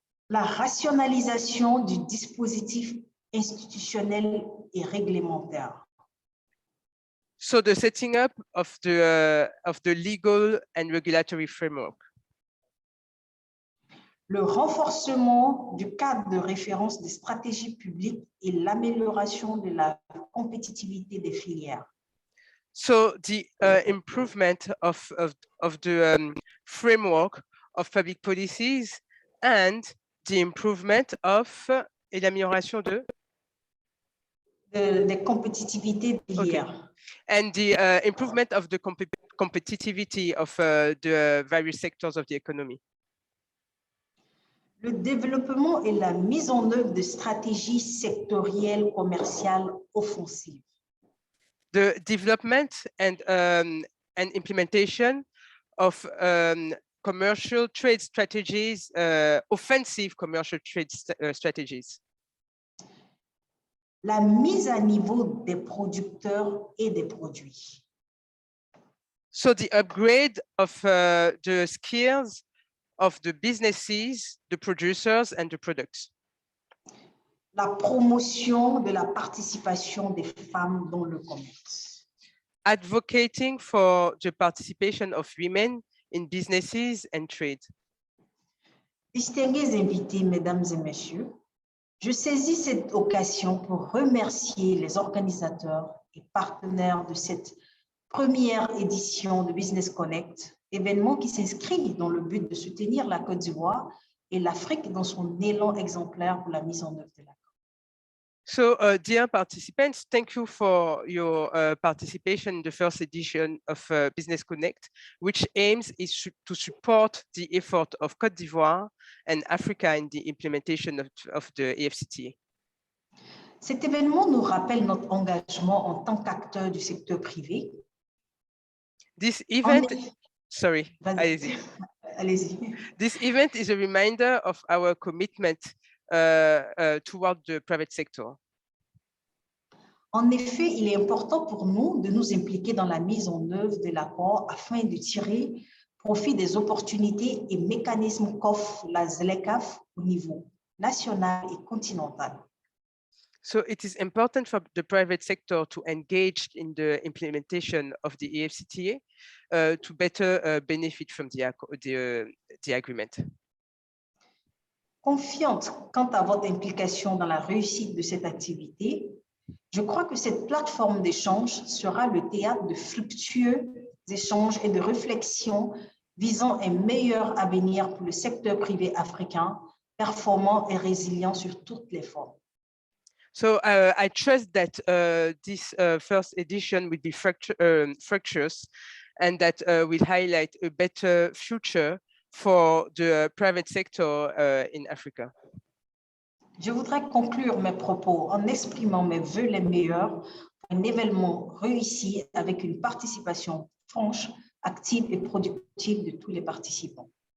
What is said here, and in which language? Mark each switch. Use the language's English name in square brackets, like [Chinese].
[French] La rationalisation du dispositif institutionnel et réglementaire. [English] So the setting up of the legal and regulatory framework. [French] Le renforcement du cadre de référence des stratégies publiques et l'amélioration de la compétitivité des filières. [English] So the improvement of the framework of public policies and the improvement of [French] et l'amélioration de des compétitivités des filières. [English] Okay. And the improvement of the competitivity of the various sectors of the economy. [French] Le développement et la mise en œuvre de stratégies sectorielles commerciales offensives. [English] The development and implementation of commercial trade strategies, offensive commercial trade strategies. [French] La mise à niveau des producteurs et des produits. [English] So the upgrade of the skills of the businesses, the producers, and the products. [French] La promotion de la participation des femmes dans le commerce. [English] Advocating for the participation of women in businesses and trade. [French] Distingués invités, mesdames et messieurs, je saisis cette occasion pour remercier les organisateurs et partenaires de cette première édition de Business Connect, événement qui s'inscrit dans le but de soutenir la Côte d'Ivoire et l'Afrique dans son élan exemplaire pour la mise en œuvre de l'accord. [English] So, dear participants, thank you for your participation in the first edition of Business Connect, which aims to support the effort of Côte d'Ivoire and Africa in the implementation of the Afcfta. [French] Cet événement nous rappelle notre engagement en tant qu'acteur du secteur privé. [English] This event, sorry, [French] allez-y. Allez-y. [English] This event is a reminder of our commitment toward the private sector. [French] En effet, il est important pour nous de nous impliquer dans la mise en œuvre de l'accord afin de tirer profit des opportunités et mécanismes qu'offre la ZLECAf au niveau national et continental. [English] So it is important for the private sector to engage in the implementation of the Afcfta to better benefit from the agreement. [French] Confiante quant à votre implication dans la réussite de cette activité, je crois que cette plateforme d'échange sera le théâtre de fructueux échanges et de réflexions visant un meilleur avenir pour le secteur privé africain, performant et résilient sur toutes les formes. [English] So I trust that this first edition will be fructuous and that will highlight a better future for the private sector in Africa. [French] Je voudrais conclure mes propos en exprimant mes vœux les meilleurs pour un événement réussi avec une participation franche, active et productive de tous les participants.